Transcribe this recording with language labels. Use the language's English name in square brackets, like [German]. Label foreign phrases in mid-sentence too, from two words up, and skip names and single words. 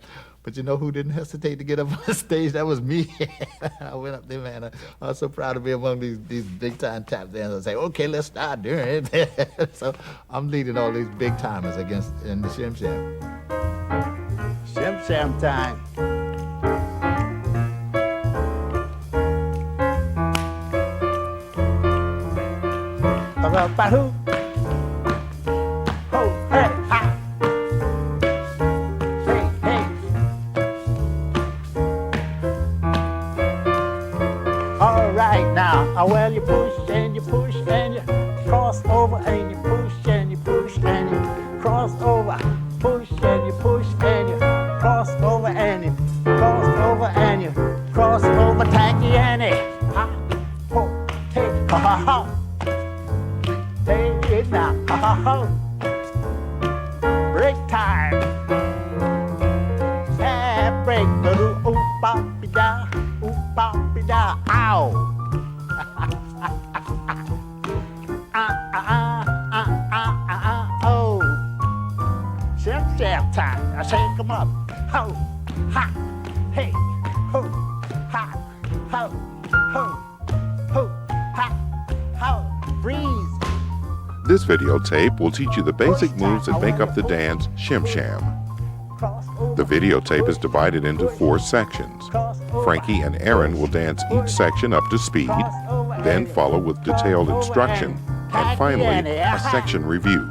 [English] But you know who didn't hesitate to get up on stage? That was me. I went up there, man. I was so proud to be among these big-time tap dancers. I say, okay, let's start doing it. So I'm leading all these big-timers in the Shim Sham. Shim Sham time. Ba-hoo. Ho, hey, ha. Hey, hey. All right now, well, you push and you push and you cross over and you push and you push and you cross over. Push and you push and you cross over and you cross over and you cross over, tacky Annie. Ha, ho, hey, ha, ha, ha. Hey, now, ha, ha, ha. Break time. Hey, break, ooh, bop, da, ooh, bop, da, ow. Oh. Shim Sham time. I shake 'em up. Ho, ha, hey, ho, ha, ho, ho, ha, ho. Freeze. This videotape will teach you the basic moves that make up the dance Shim Sham. The videotape is divided into 4 sections. Frankie and Erin will dance each section up to speed, then follow with detailed instruction, and finally, a section review.